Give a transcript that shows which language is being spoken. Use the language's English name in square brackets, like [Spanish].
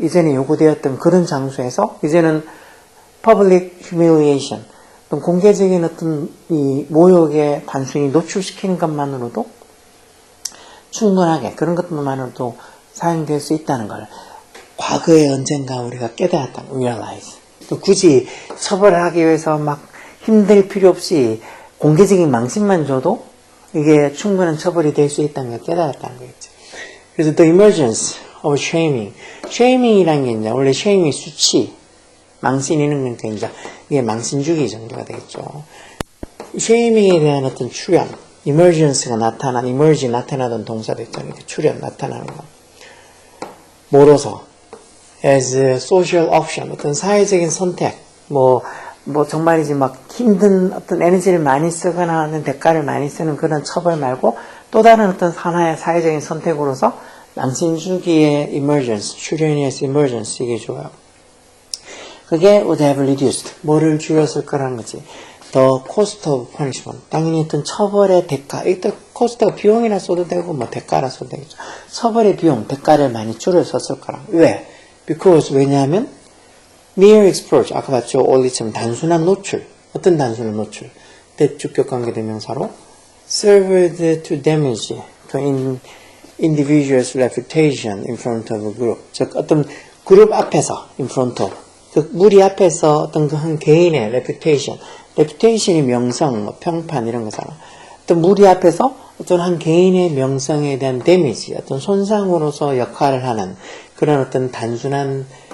[Korean] 이전에 요구되었던 그런 장소에서 이제는 public humiliation, 어떤 공개적인 어떤 이 모욕에 단순히 노출시키는 것만으로도 충분하게 그런 것만으로도 사용될 수 있다는 걸 과거에 언젠가 우리가 깨달았다는 realize. 또 굳이 처벌을 하기 위해서 막 힘들 필요 없이 공개적인 망신만 줘도 이게 충분한 처벌이 될 수 있다는 걸 깨달았다는 거겠죠. [English] 그래서 the emergence of shaming. [Korean] shaming이라는 게 이제 원래 shaming 수치, 망신이는 거니까 이제 이게 망신주기 정도가 되겠죠. shaming에 대한 어떤 출현, emergence가 emerge 나타나던 동사도 있잖아요. 출현, 나타나는 거. 뭐로서? as a social option, 어떤 사회적인 선택, 뭐 정말이지 막 힘든 어떤 에너지를 많이 쓰거나 하는 대가를 많이 쓰는 그런 처벌 말고 또 다른 어떤 하나의 사회적인 선택으로서 망신주기의 emergence, 출현에서 emergence 이게 좋아요. 그게 would have reduced, 뭐를 줄였을 거라는 거지. The cost of punishment, 당연히 어떤 처벌의 대가, 이때 코스트가 비용이라 써도 되고 뭐 대가라 써도 되겠죠. 처벌의 비용, 대가를 많이 줄였었을 거라. 왜? Because 왜냐하면 near exposure, 아까 봤죠? only처럼 단순한 노출. 어떤 단순한 노출? [English] 대주격 관계대명사로 served to damage to individual's reputation in front of a group. [Korean] 즉 어떤 그룹 앞에서 in front of 그 무리 앞에서 어떤 그 한 개인의 reputation이 명성, 뭐 평판 이런 거잖아. 어떤 무리 앞에서 어떤 한 개인의 명성에 대한 데미지, 어떤 손상으로서 역할을 하는 그런 어떤 단순한